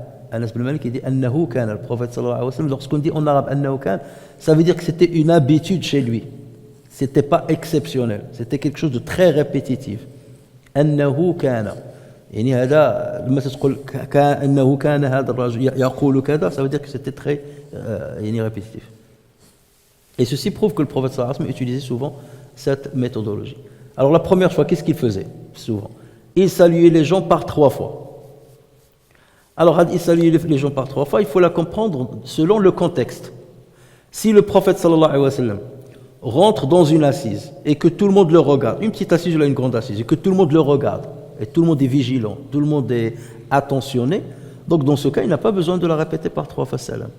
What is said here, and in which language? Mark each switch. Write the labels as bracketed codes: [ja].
[fr] Anas ibn Malik, il dit annahu kana. Le prophète sallallahu alayhi wa sallam, lorsqu'on dit en arabe annahu kana, ça veut dire que c'était une habitude chez lui. C'était pas exceptionnel. C'était quelque chose de très répétitif. Annahu kana. [ar] يعني هذا لما تقول انه كان هذا الرجل يقول كذا, [fr] ça veut dire que c'était très répétitif. Et ceci prouve que le prophète sallallahu alayhi wa sallam utilisait souvent cette méthodologie. Alors la première fois, qu'est-ce qu'il faisait souvent? Il saluait les gens par 3 fois. Alors il saluait les gens par 3 fois, il faut la comprendre selon le contexte. Si le prophète sallallahu alayhi wa sallam rentre dans une assise et que tout le monde le regarde, une petite assise ou une grande assise, et que tout le monde le regarde, et tout le monde est vigilant, tout le monde est attentionné, donc dans ce cas, il n'a pas besoin de la répéter par 3 fois salam.